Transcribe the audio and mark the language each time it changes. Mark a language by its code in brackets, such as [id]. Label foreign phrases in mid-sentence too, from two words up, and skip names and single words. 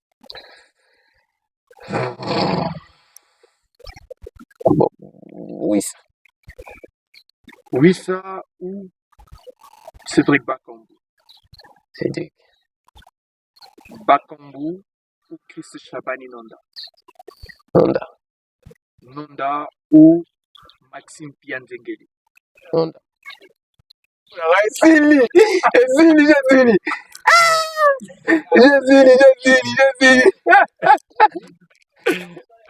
[fr] Bon. Wissa. Wissa ou Cédric Bakambu? Cédric. Bakambu ou Chris Chabani Nonda? Nonda. Nonda ou Maxime Pianzengeli? Nonda. Zili, Zili. Je Zili.